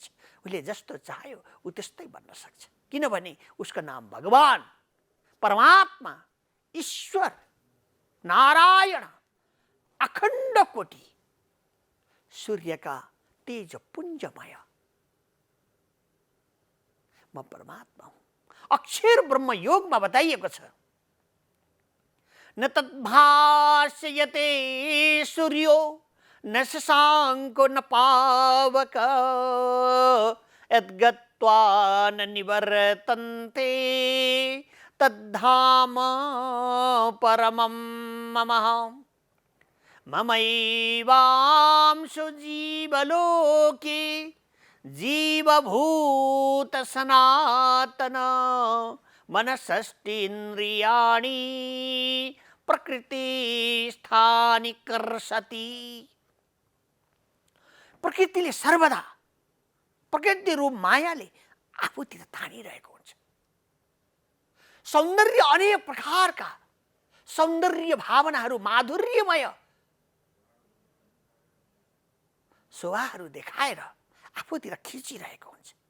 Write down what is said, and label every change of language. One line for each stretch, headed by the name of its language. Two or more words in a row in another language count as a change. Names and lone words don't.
Nepali: उसले जस्तो चाह्यो ऊ त्यस्तै बन्न सक्छ। किनभने उसको नाम भगवान, परमात्मा, ईश्वर, नारायण, अखण्ड कोटि, सूर्यका तेज पुञ्जमय म परमात्मा हुँ। अक्षर ब्रह्म योगमा बताइएको छ,
Sanskrit: न तद्भाष्यते सूर्यो न शशाङ्को न पावक यद्गत्वा न निवर्तन्ते तद्धाम परमं मम। ममैवांशो जीवलोके जीवभूत सनातन मनषष्ठीन्द्रियाणि प्रकृति स्थानि कर्षति।
Nepali: प्रकृतिले सर्वदा प्रकृति रूप मायाले आफूतिर तानिरहेको हुन्छ। सौन्दर्य अनेक प्रकारका सौन्दर्य भावनाहरू, माधुर्यमय शोभाहरू देखाएर आफूतिर खिचिरहेको हुन्छ।